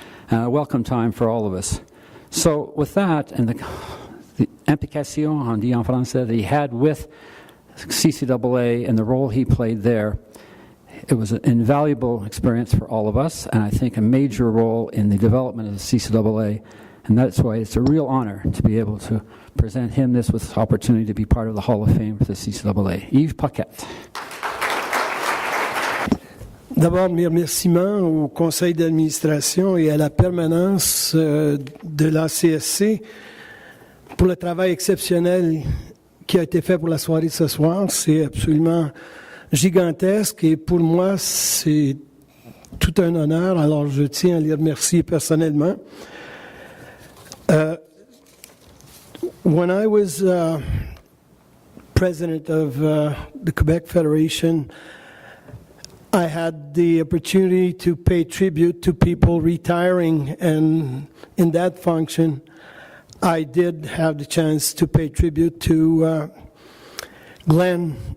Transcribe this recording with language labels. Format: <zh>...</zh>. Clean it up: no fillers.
<en>A welcome time for all of us. So with that, and the implication,</en> <fr>on dit en français,</fr> <en>that he had with CCAA and the role he played there, it was an invaluable experience for all of us, and I think a major role in the development of the CCAA. And that's why it's a real honor to be able to present him this with this opportunity to be part of the Hall of Fame for the CCAA. Yves Paquette.</en> <fr>D'abord, mes remerciements au conseil d'administration et à la permanence de l'ACSC pour le travail exceptionnel qui a été fait pour la soirée de ce soir. C'est absolument gigantesque et pour moi, c'est tout un honneur. Alors, je tiens à les remercier personnellement.</fr> <en>When I was president of the Quebec Federation, I had the opportunity to pay tribute to people retiring, and in that function, I did have the chance to pay tribute to Glenn.</en>